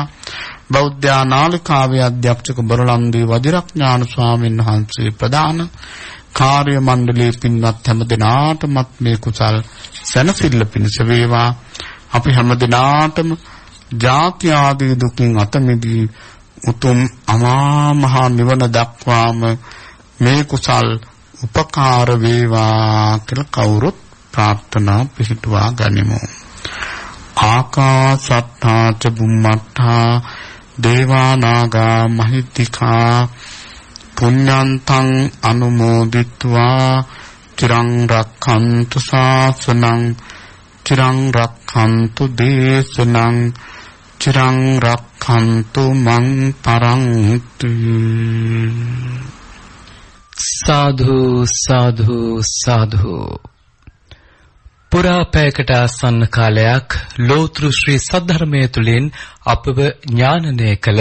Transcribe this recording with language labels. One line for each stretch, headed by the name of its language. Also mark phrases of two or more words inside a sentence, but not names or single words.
Sinhala: බෞද්ධ නාලිකාවේ අධ්‍යක්ෂක බරලන්දී වජිරඥාන ස්වාමීන් වහන්සේ ප්‍රධාන කාර්ය මණ්ඩලයේ පින්වත් හැම දෙනාටමත් මේ කුසල් සැනසෙල්ල පිණිස වේවා. අපි හැම දිනාටම ජාති ආදී දුකින් අත මිදී උතුම් අමා මහ නිවන දක්වාම මේ කුසල් උපකාර වේවා කියලා කවුරුත් ප්‍රාර්ථනා පිහිටුවා ගනිමු.
Pali: ආකාසත්තා ච බුම්මත්තා දේවා නාග මහිත්‍තිකා පුඤ්ඤන්තං අනුමෝදිත්වා චිරං රක්ඛන්තු ශාසනං චිරං රක්ඛන්තු දේශනං චිරං රක්ඛන්තු මං පරන්ති.
Sinhala: සාධු සාධු සාධු. පුරා පැයකට ආසන්න කාලයක් ලෝතෘ ශ්‍රී සද්ධර්මයේ තුලින් අපව ඥානනය කළ